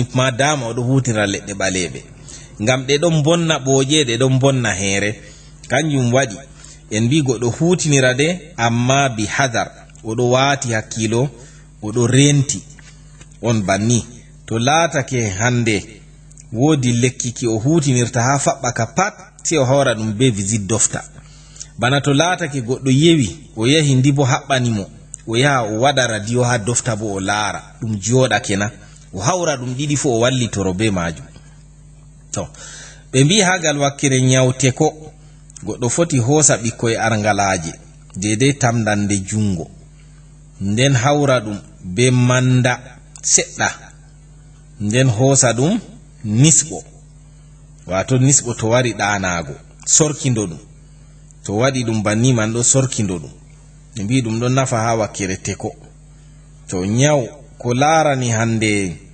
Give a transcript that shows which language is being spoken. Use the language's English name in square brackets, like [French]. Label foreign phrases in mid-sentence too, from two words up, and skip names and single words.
[Fula] madama o do hutira ledde balebe ngam de don bonna boje de don bonna heere kanjum wadi en bi godo hutinira de amma bi hadar o do wati hakkilo o do renti on banni to laatake hande wodi lekki ki o hutinirta ha fabba ka pat ti o hawra dum be [English] visit doctor [Fula] bana to laatake goddo yewi o yahi ndibo habbani mo o yaha o wada radio ha doctor bo o laara dum joda kena o hawra dum didi fo o wallitoro be maju to be mbi hagal wakkire nyawte ko goddo foti hosa bikkoy arngalaje dede tamdande jungo nden hawra dum be manda sedda nden hosa dum nisbo wato nisbo to wari daanago sorkindo dum to wadi dum banni man do sorkindo dum mbi dum don nafa ha wakkire teko to nyaw ko larani hande